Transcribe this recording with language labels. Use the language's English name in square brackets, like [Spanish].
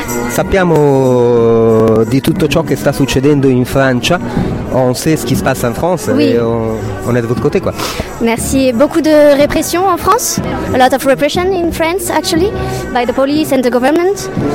[Italian] Sappiamo di tutto ciò che sta succedendo in Francia. [French] On sait ce qui se passe en France. Oui. On est de votre côté, quoi. Merci. Beaucoup de répression en France. [English] A lot of repression in France, actually, by the police and the government.